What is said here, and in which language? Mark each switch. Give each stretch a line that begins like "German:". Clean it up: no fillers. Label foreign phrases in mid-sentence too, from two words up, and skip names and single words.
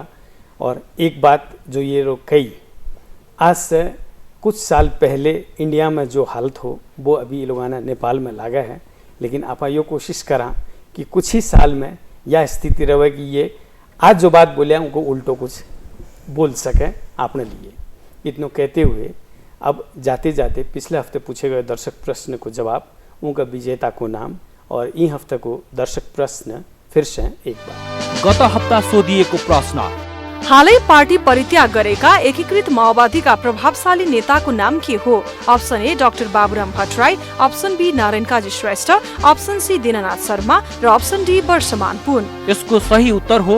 Hindi: और एक बात जो ये लोग कही, आज से कुछ साल पहले इंडिया में जो हालत हो वो अभी ये लोग नेपाल में लागा है, लेकिन आप ये कोशिश करा कि कुछ ही साल में यह स्थिति रहे कि ये आज जो बात बोले उनको उल्टो कुछ बोल सके आपने लिए। इतना कहते हुए अब जाते जाते पिछले हफ्ते पूछे गए दर्शक प्रश्न को जवाब, उनका विजेता को नाम और ई हफ्ते को दर्शक प्रश्न फिर से एक बार।
Nepali: गत हप्ता सोधिएको प्रश्न, हालै पार्टी परित्याग गरेका एकीकृत माओवादीका प्रभावशाली नेताको नाम के हो?
English: option A
Nepali: डाक्टर बाबुराम भट्टराई,
English: option B
Nepali: नारायण काजी श्रेष्ठ,
English: option C
Nepali: दीननाथ शर्मा र
English: option D
Nepali: वर्षमान पुन। यसको सही उत्तर हो